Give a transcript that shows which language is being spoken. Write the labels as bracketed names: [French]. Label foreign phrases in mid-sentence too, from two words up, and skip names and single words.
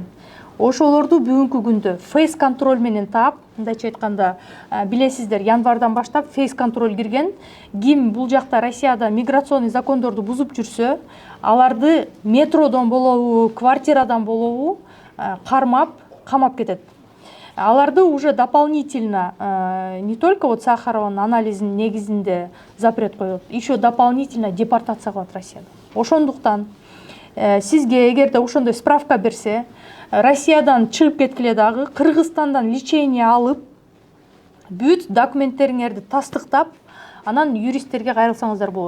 [Kyrgyz] Ошолорду бүгүнкү күндө [Russian] фейс контроль [Kyrgyz] менен таап, мындайча айтканда, билесиздер, январдан баштап [Russian] фейс контроль [Kyrgyz] кирген. Ким бул жакта Россияда миграционный закондорду бузуп жүрсө, аларды метродон болобу, квартирадан болобу кармап, камап кетет. Аларды [Russian] уже дополнительно не только вот [Kyrgyz] Сахарованын анализинин негизинде запрет коет, [Russian] еще дополнительно депортация [Kyrgyz] кылат Россияда. Ошондуктан сизге эгерде ошондой справка берсе, Россиядан чыгып кеткиле дагы Кыргызстандан лечение алып, бүт документтериңерди тастыктап, анан юристтерге кайрылсаңыздар болот.